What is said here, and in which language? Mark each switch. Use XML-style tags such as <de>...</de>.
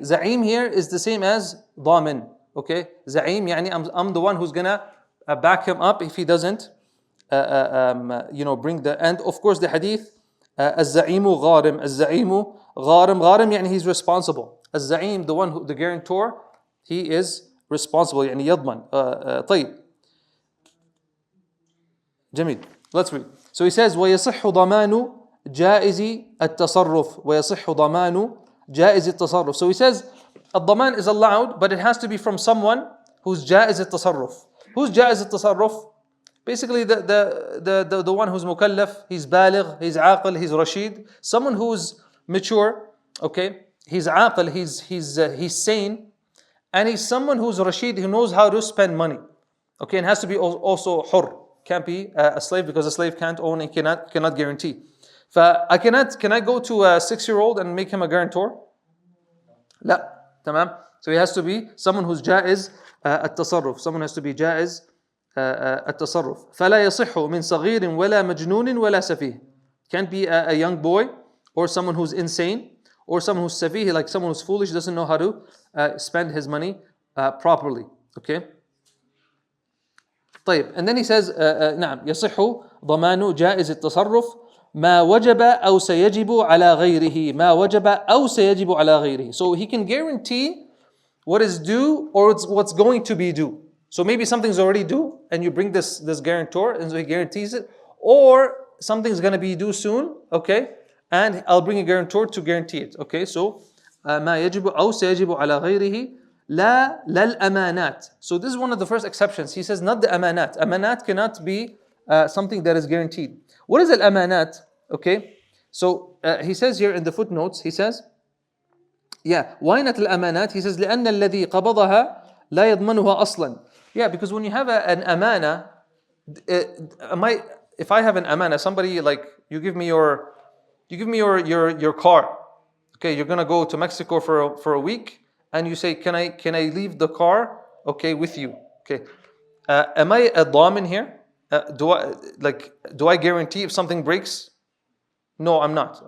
<en>Za'im here is the same as ضامن. Okay, Za'im,</en> <ar>يعني</ar> <en>I'm the one who's gonna back him up if he doesn't, bring the. And of course the hadith,</en> <ar>الزعيم غارم, الزعيم غارم, غارم يعني</ar> <en>he's responsible. الزعيم, the one who, the guarantor, he is responsible,</en> <ar>يعني يضمن. طيب. جميل.</ar> <en>Let's read. So he says,</en> <ar>ويصح ضمان جائز التصرف ويصح ضمان جائز التصرف.</ar> <en>So he says, الضمان is allowed, but it has to be from someone who's جائز التصرف. Who's جائز التصرف? Basically the one who's mukallaf, he's baligh, he's aqil, he's rashid. Someone who's mature, okay? He's aqil, he's sane. And he's someone who's rashid, who knows how to spend money. Okay, and has to be also hur. Can't be a slave, because a slave can't own and cannot guarantee. Can I go to a 6-year-old and make him a guarantor?</en> <ar>لا, تمام.</ar> <en>So he has to be someone who's جائز التصرف. Someone has to be جائز التصرف.</en> <ar>فلا يصح من صغير ولا مجنون ولا سفيه.</ar> <en>Can't be a young boy or someone who's insane or someone who's سفيه, like someone who's foolish, doesn't know how to spend his money properly. Okay.</en> <ar>طيب,</ar> <en>and then he says</en> <ar>نعم يصح ضمان جائز التصرف ما وجب أو سيجب على غيره ما وجب أو سيجب على غيره.</ar> <en>So he can guarantee what is due or what's going to be due. So maybe something's already due and you bring this guarantor and so he guarantees it, or something's going to be due soon, okay, and I'll bring a guarantor to guarantee it. Okay, so</en> <ar>ما يجب أو سيجب على غيره لا الأمانات.</ar> <en>So this is one of the first exceptions. He says not the amanat. Amanat cannot be something that is guaranteed. What is al-amanat? Okay, so he says here in the footnotes, he says, yeah, why not al-amanat? He says</en> <ar>لأن الذي قبضها لا يضمنها أصلا.</ar> <en>Yeah, because when you have an amana, if I have an amana, somebody like you give me your car. Okay, you're gonna go to Mexico for a week, and you say, can I leave the car? Okay, with you. Okay, am I a damin here? Do I guarantee if something breaks? No, I'm not.</en>